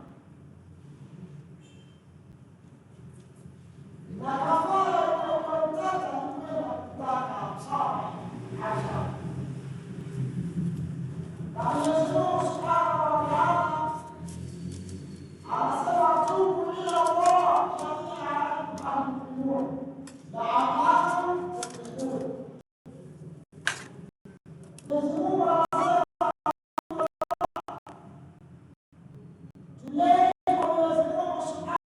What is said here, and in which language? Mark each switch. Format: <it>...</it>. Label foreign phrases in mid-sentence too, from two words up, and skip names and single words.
<sw>Na kafara unaotaka ni kwenda kutaka msamaha hasa. Na Mwenyezi Mungu</sw> <ar>سبحانه وتعالى</ar> <sw>anasema</sw> <ar>توبوا إلى الله جميعا أيها المؤمنون لعلكم تفلحون.</ar> <sw>Mwenyezi Mungu anasema tulee kwa Mwenyezi Mungu Subhanahu</sw>